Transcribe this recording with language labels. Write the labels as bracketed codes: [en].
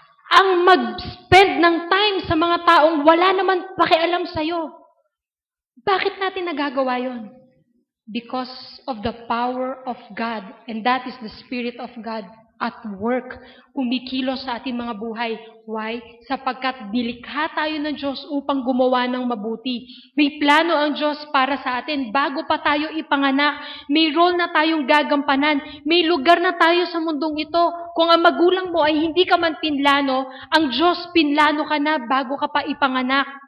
[tl] Ang mag-spend ng time sa mga taong wala naman pakialam sa'yo. Bakit natin nagagawa yon? [en] Because of the power of God. And that is the Spirit of God at work. [tl] Kumikilos sa ating mga buhay. [en] Why? [tl] Sapagkat dilikha tayo ng Diyos upang gumawa ng mabuti. May plano ang Diyos para sa atin. Bago pa tayo ipanganak, may role na tayong gagampanan. May lugar na tayo sa mundong ito. Kung ang magulang mo ay hindi ka man pinlano, ang Diyos pinlano ka na bago ka pa ipanganak.